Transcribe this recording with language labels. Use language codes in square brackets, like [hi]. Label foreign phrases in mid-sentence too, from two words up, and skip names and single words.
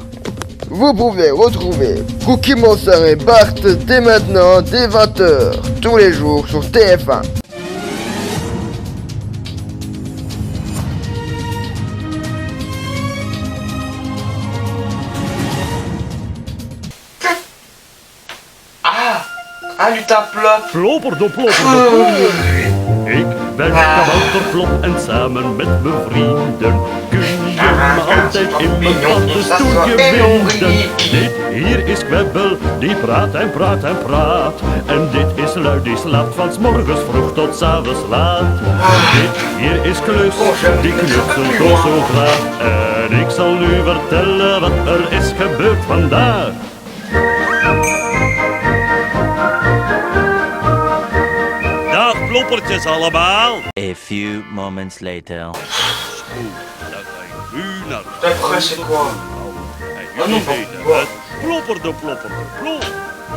[fr] Vous pouvez retrouver Cookie Monster et Bart dès maintenant, dès 20h, tous les jours sur TF1. Ah, lutin plop. [nl] Plopper de plopper de plopper. Ik ben kabouterplop en samen met mijn vrienden kun je me altijd in mijn paddenstoeltje vinden. Dit hier is Kwebbel, die praat en praat en praat. En dit is Lui, die slaapt van 's morgens vroeg tot 's avonds laat. Dit hier is Klus, die knutselt toch zo graag. En ik zal nu vertellen wat er is gebeurd vandaag. Ploppertjes allemaal. [en] A few moments later. [nl] Dan ga ik nu naar [fr] Après c'est quoi? [nl] En jullie weten het. Plopper de plop.